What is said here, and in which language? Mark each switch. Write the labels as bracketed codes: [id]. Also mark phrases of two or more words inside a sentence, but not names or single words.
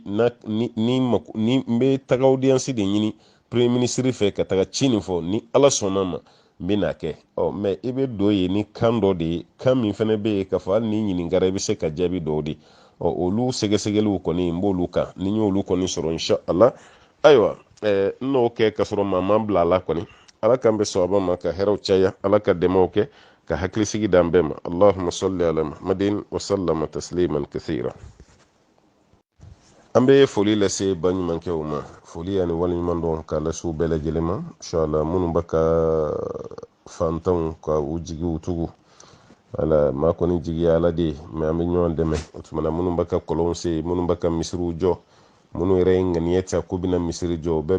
[bm] ni n bɛ taga audience de ɲini [fr] premier ministre [bm] fɛ ka taga ci nin fɔ ni ala sɔnna ma n bɛ n'a kɛ mɛ i bɛ don ye ni kan dɔ de ye kan min fana bɛ yen k'a fɔ hali ni ɲininkara i bɛ se ka jaabi dɔw de olu sɛgɛsɛgɛliw kɔni n b'olu kan ni n y'olu kɔni sɔrɔ inshallah ayiwa n'o kɛ ka sɔrɔ maa ma bila a la kɔni ala k'an bɛ sɔnba ma ka hɛrɛw caya ala ka dɛmɛw kɛ ka hakilisigi d'an bɛɛ ma [ar] اللهم صل على محمد وسلم تسليما كثيرا [bm] an bɛ foli lase baɲumankɛw ma foli ani waleɲuman dɔn k'a lase u bɛɛ lajɛlen ma inshallah minnu bɛ ka fantanw ka u jigiw tugu ala maa kɔni jigi ye ala de ye mɛ an bɛ ɲɔgɔn dɛmɛ o tuma na minnu bɛ ka kɔlɔnw se minnu bɛ ka misiriw jɔ minnu yɛrɛ ye ŋaniya ta ko bɛna misiri jɔ o bɛɛ